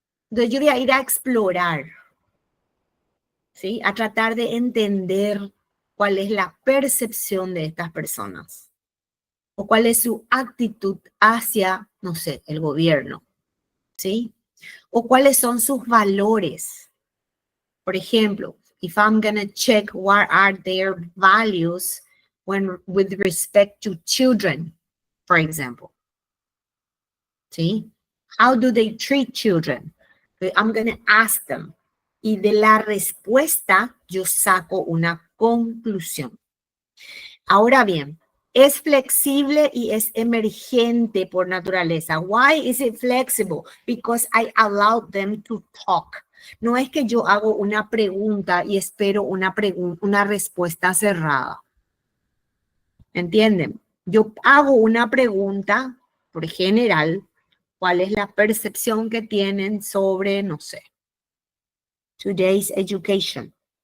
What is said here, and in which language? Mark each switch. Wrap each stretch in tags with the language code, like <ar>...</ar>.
<es>Entonces yo voy a ir a explorar, ¿sí? A tratar de entender cuál es la percepción de estas personas o cuál es su actitud hacia, no sé, el gobierno, ¿sí? O cuáles son sus valores. Por ejemplo,</es> <en>if I'm going to check what are their values with respect to children, for example.</en> <es>¿Sí?</es> <en>How do they treat children? I'm going to ask them.</en> <es>Y de la respuesta yo saco una conclusión. Ahora bien, es flexible y es emergente por naturaleza.</es> <en>Why is it flexible? Because I allow them to talk.</en> <es>No es que yo hago una pregunta y espero una respuesta cerrada. ¿Entienden? Yo hago una pregunta, por general, ¿cuál es la percepción que tienen sobre, no sé,</es> <en>today's education?</en>